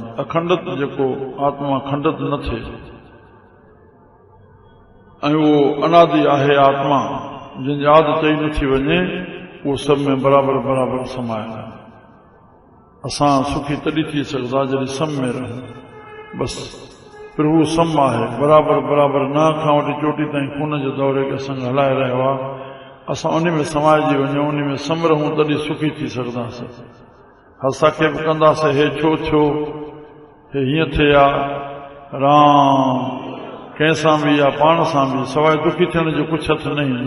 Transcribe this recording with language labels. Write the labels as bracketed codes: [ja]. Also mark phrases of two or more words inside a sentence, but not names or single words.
[sd] अखंडत जेको आत्मा खंडत न थिए ऐं उहो अनादि आहे आत्मा, जिन यादि चई नथी वञे, उहो सभ में बराबरि बराबरि समायल आहे। असां सुखी तॾहिं थी सघंदा जॾहिं सम में रहूं। बसि प्रभु सम आहे, बराबरि बराबरि न खां वठी चोटी ताईं खून जे दौरे खे संग हलाए रहियो आहे। असां उन में समाइजी वञूं, उन में सम रहूं, तॾहिं सुखी थी सघंदासीं। असांखे बि कंदासीं हे छो छो, हे हीअं थिए आहे, राम कंहिंसां बि या पाण सां बि सवाइ दुखी थियण जो कुझु हथु न ईंदो।